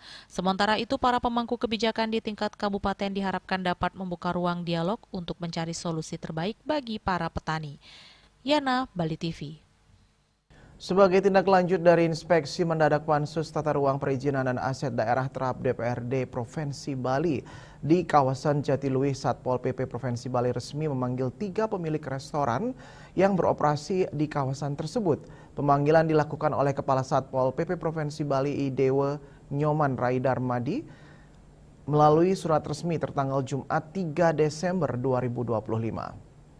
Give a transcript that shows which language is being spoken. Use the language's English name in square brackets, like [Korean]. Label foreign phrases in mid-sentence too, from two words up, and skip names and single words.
[Indonesian] Sementara itu, para pemangku kebijakan di tingkat kabupaten diharapkan dapat membuka ruang dialog untuk mencari solusi terbaik bagi para petani. Yana, Bali TV. Sebagai tindak lanjut dari inspeksi mendadak Pansus Tata Ruang Perizinan dan Aset Daerah TRAP DPRD Provinsi Bali di kawasan Jatiluwi, Satpol PP Provinsi Bali resmi memanggil 3 pemilik restoran yang beroperasi di kawasan tersebut. Pemanggilan dilakukan oleh Kepala Satpol PP Provinsi Bali Idewo Nyoman Rai Darmadi melalui surat resmi tertanggal Jumat 3 Desember 2025.